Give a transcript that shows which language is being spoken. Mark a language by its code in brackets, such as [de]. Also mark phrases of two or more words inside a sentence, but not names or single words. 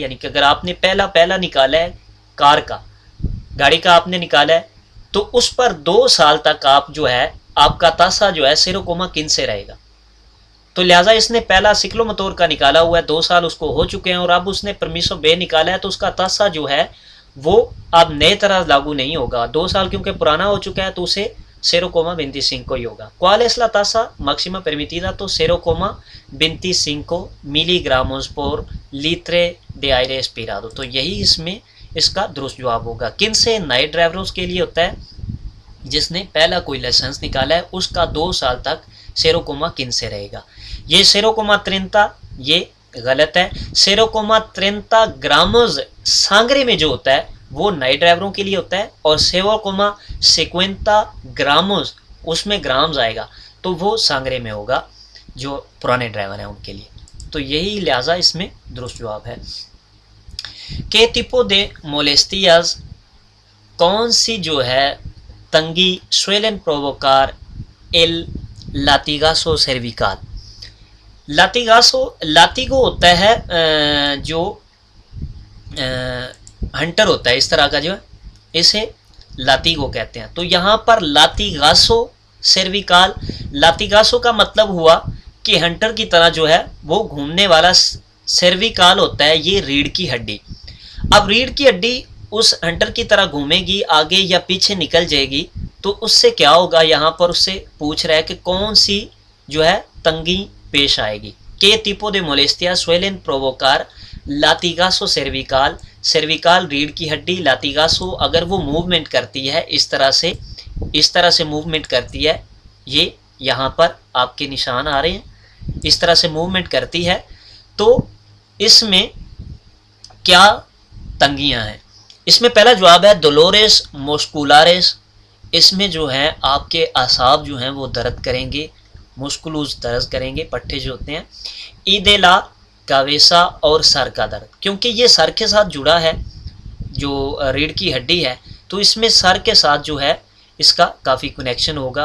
[ur] یعنی کہ اگر آپ نے پہلا نکالا ہے کار کا, گاڑی کا آپ نے نکالا ہے, تو اس پر 2 سال تک آپ جو ہے آپ کا تاسا جو ہے 0.15 سے رہے گا. تو لہٰذا اس نے پہلا سکلو موتور کا نکالا ہوا ہے, 2 سال اس کو ہو چکے ہیں, اور اب اس نے [es] permiso B [ur] نکالا ہے, تو اس کا تاسا جو ہے وہ اب نئے طرح لاگو نہیں ہوگا. 2 سال کیونکہ پرانا ہو چکا ہے تو اسے 0.25 ہی ہوگا. [es] ¿Cuál es la tasa máxima permitida? تو 0.25 ملی گرامز por litro de aire expirado. [ur] تو یہی اس میں اس کا درست جواب ہوگا. کن سے نئے ڈرائیوروں کے لیے ہوتا ہے, جس نے پہلا کوئی لائسنس نکالا ہے اس کا 2 سال تک 0.15 سے رہے گا. یہ 0.30 یہ غلط ہے. 0.30 گرامز سانگرے میں جو ہوتا ہے وہ نئے ڈرائیوروں کے لیے ہوتا ہے, اور 0.50 گرامز اس میں گرامز آئے گا تو وہ سانگرے میں ہوگا جو پرانے ڈرائیور ہیں ان کے لیے. تو یہی لہٰذا اس میں درست جواب ہے. [es] کہ tipo de molestias [ur] کون سی جو ہے تنگی [es] suelen provocar el latigazo cervical. [ur] لاتیگو ہوتا ہے جو ہنٹر ہوتا ہے اس طرح کا جو ہے اسے لاتیگو کہتے ہیں. تو یہاں پر [es] latigazo cervical, [ur] لاتیگاسو کا مطلب ہوا کہ ہنٹر کی طرح جو ہے وہ گھومنے والا. سیرویکال ہوتا ہے یہ ریڑھ کی ہڈی. اب ریڑھ کی ہڈی اس ہنٹر کی طرح گھومے گی آگے یا پیچھے نکل جائے گی تو اس سے کیا ہوگا، یہاں پر اس سے پوچھ رہا ہے کہ کون سی جو ہے تنگی پیش آئے گی. [es] کہ tipo de molestias suelen provocar latigazo cervical. [ur] سیرویکال ریڑھ کی ہڈی، لاتیگاسو اگر وہ موومنٹ کرتی ہے اس طرح سے موومنٹ کرتی ہے، یہ یہاں پر آپ کے نشان آ رہے ہیں، اس طرح سے موومنٹ کرتی ہے تو اس میں کیا تنگیاں ہیں. اس میں پہلا جواب ہے [es] dolores musculares. [ur] اس میں جو ہے آپ کے اعصاب جو ہیں وہ درد کریں گے، مسکلوز درد کریں گے، پٹھے جو ہوتے ہیں. [es] y de la cabeza [ur] اور سر کا درد، کیونکہ یہ سر کے ساتھ جڑا ہے جو ریڑھ کی ہڈی ہے تو اس میں سر کے ساتھ جو ہے اس کا کافی کنیکشن ہوگا.